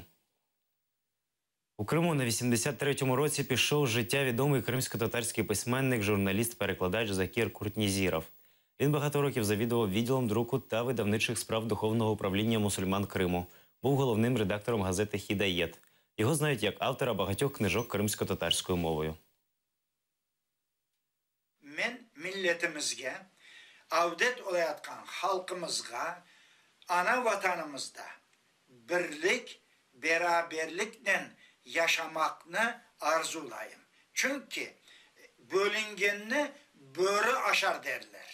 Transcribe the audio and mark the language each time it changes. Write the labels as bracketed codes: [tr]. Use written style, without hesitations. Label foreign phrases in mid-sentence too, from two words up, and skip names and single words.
[uk] У Криму на 83-му році пішов з життя відомий кримсько-татарський письменник, журналіст-перекладач Закір Куртнізіров. Він багато років завідував відділом друку та видавничих справ Духовного управління мусульман Криму. Був головним редактором газети «Хідаєт». Його знають як автора багатьох книжок кримсько-татарською мовою. [crh] Мен миллетимizge, avdet olayatkan halkımızga, ana vatanımızda birlik, beraberlikten yaşamakını arzulayım. Çünkü bölüngenini böğrü aşar derler.